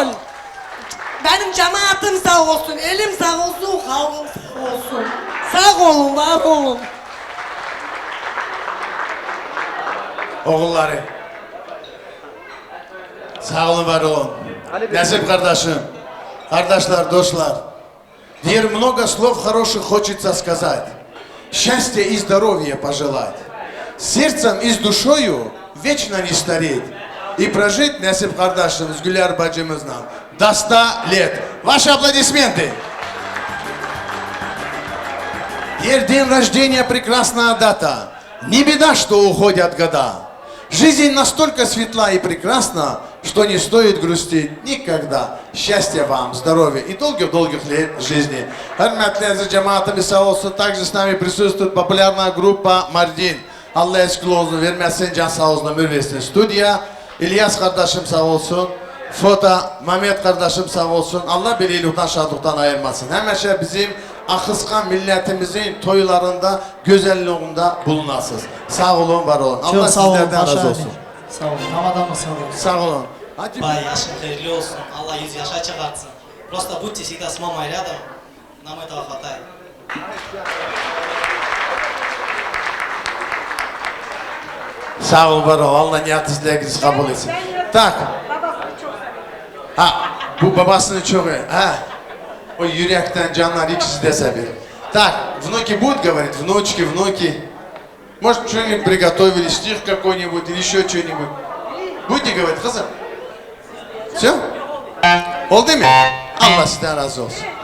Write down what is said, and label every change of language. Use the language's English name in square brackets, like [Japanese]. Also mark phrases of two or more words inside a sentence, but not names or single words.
[Turkish] Benim cemaatim sağ olsun, elim sağ olsun, kalbim sağ olsun. Sağ olun, var olun. Oğulları. Sağ olun, var olun. Nesip kardeşim, kardeşler, достlar. [Russian] Теперь много слов хороших хочется сказать. Счастья и здоровья пожелать. Сердцем и с душою вечно не стареть. И прожить [Turkish] Nesip kardeşimiz, Güler bacımızla [Russian] до 100 лет. Ваши аплодисменты. Теперь день рождения прекрасная дата. Не беда, что уходят года. Жизнь настолько светла и прекрасна, что не стоит грустить никогда. Счастья вам, здоровья и долгих-долгих лет жизни. [Turkish] Hürmetli aziz cemaatimiz sağ olsun. [Russian] Также с нами присутствует популярная группа Mardin. [Turkish] Allah eşkul olsun, vermesin, can sağ olsun, ömür versin. Stüdyo, İlyas kardeşim sağ olsun. Foto, Mehmet kardeşim sağ olsun. Allah birliğinden, şadlıktan ayırmasın. Hemen şey bizim Akıskan milletimizin toylarında, güzelliğinde bulunasınız. Sağ olun, var olun. Allah Çok sağ olun, sizlerden Paşa razı abi. olsun. Sağ olun. Ramadan mı sağ olun? Sağ olun. Hadi. Bay yaşın hayırlı olsun. Allah yüz yaşa çıkartsın. [Russian] Просто будьте всегда с мамой рядом. Нам этого хватает. [Turkish] Sağ ol, var ol. Allah niyetinizi, dilekinizi kabul etsin. Tak. Ha, bu babasını çok ha. O yürekten canlar ikisi de seviyor. [Russian] Так, внуки будут говорить, внучки, внуки. Может, что-нибудь приготовили, стих какой-нибудь или еще что-нибудь. Будете говорить, kızım? Все? [Turkish] Oldu mu? Allah sizden razı olsun.